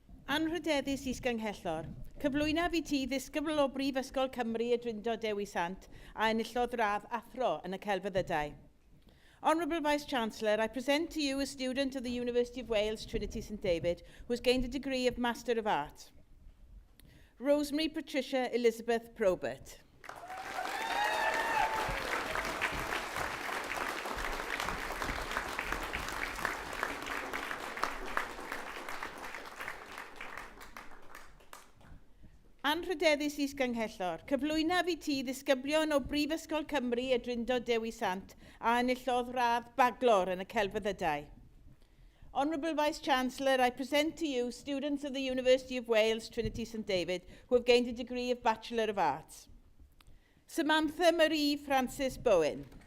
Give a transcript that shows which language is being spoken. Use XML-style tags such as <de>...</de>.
<cy>Anrhydeddus Is-Ganghellor, cyflwynaf i ti ddisgybl o Brifysgol Cymru y Drindod Dewi Sant a enillodd radd athro yn y celfyddydau.</cy> <en>Honourable Vice-Chancellor, I present to you a student of the University of Wales, Trinity St David, who has gained a degree of Master of Art. Rosemary Patricia Elizabeth Probert.</en> <cy>Anrhydeddus is Ganghellor, cyflwynaf i ti ddisgyblion o Brifysgol Cymru y Drindod Dewi Sant a enillodd radd baglor yn y celfyddydau.</cy> <en>Honourable Vice-Chancellor, I present to you students of the University of Wales, Trinity St David, who have gained a degree of Bachelor of Arts. Samantha Marie Francis Bowen.</en>